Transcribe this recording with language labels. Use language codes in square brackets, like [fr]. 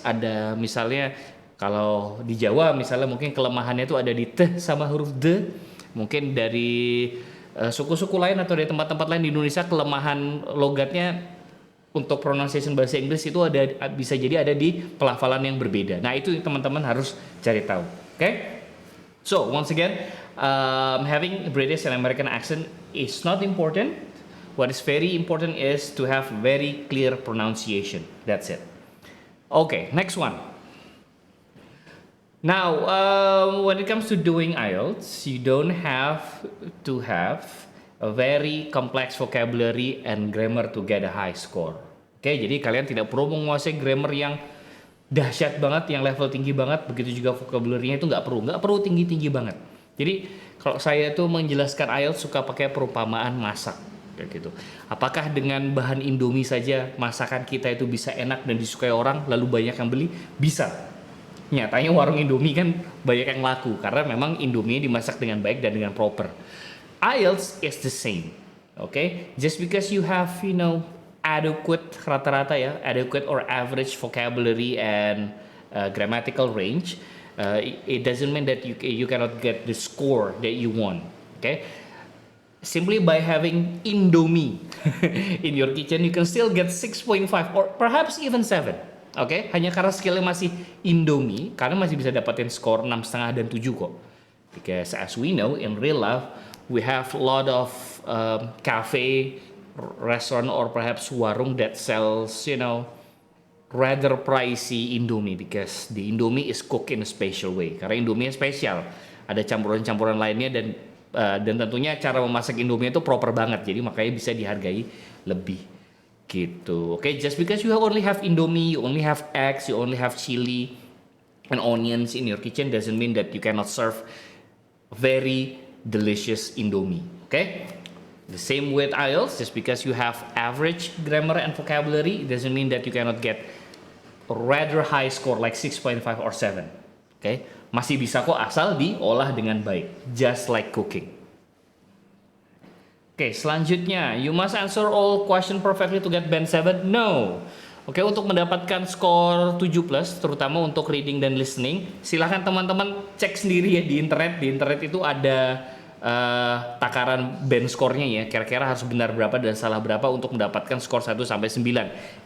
[id] Ada misalnya kalau di Jawa misalnya mungkin kelemahannya itu ada di t sama huruf d. Mungkin dari suku-suku lain atau dari tempat-tempat lain di Indonesia kelemahan logatnya untuk pronunciation bahasa Inggris itu bisa jadi ada di pelafalan yang berbeda. Nah, itu teman-teman harus cari tahu. Okay? [en] So, once again, having British and American accent is not important. What is very important is to have very clear pronunciation. That's it. Okay, next one. Now, when it comes to doing IELTS, you don't have to have a very complex vocabulary and grammar to get a high score. [id] Okay, jadi kalian tidak perlu menguasai grammar yang dahsyat banget, yang level tinggi banget. Begitu juga vocabulary-nya itu nggak perlu tinggi-tinggi banget. Jadi kalau saya tuh menjelaskan IELTS suka pakai perumpamaan masak kayak gitu. Apakah dengan bahan Indomie saja masakan kita itu bisa enak dan disukai orang lalu banyak yang beli? Bisa. Nyatanya warung Indomie kan banyak yang laku karena memang Indomie dimasak dengan baik dan dengan proper. [en] IELTS is the same. Okay? Just because you have, adequate [id] rata-rata ya, [en] adequate or average vocabulary and grammatical range, it doesn't mean that you cannot get the score that you want. Okay, simply by having Indomie in your kitchen, you can still get 6.5 or perhaps even 7. [id] Okay, hanya karena skillnya masih Indomie, karena masih bisa dapatin skor 6,5 dan 7 kok. [en] Because as we know in real life, we have a lot of cafe, restaurant, or perhaps warung that sells, rather pricey Indomie because the Indomie is cooked in a special way. [id] Karena Indomie spesial, ada campuran-campuran lainnya dan tentunya cara memasak Indomie itu proper banget. Jadi makanya bisa dihargai lebih gitu. [en] Okay, just because you only have Indomie, you only have eggs, you only have chili and onions in your kitchen doesn't mean that you cannot serve very delicious Indomie. Okay? The same with IELTS, just because you have average grammar and vocabulary, it doesn't mean that you cannot get rather high score like 6.5 or 7. Okay? [id] Masih bisa kok asal diolah dengan baik, [en] just like cooking. Okay, [id] selanjutnya, [en] you must answer all question perfectly to get band 7? No. [id] Oke, untuk mendapatkan skor 7+, terutama untuk reading dan listening, silahkan teman-teman cek sendiri ya di internet. Di internet itu ada takaran band skornya ya, kira-kira harus benar berapa dan salah berapa untuk mendapatkan skor 1 sampai 9.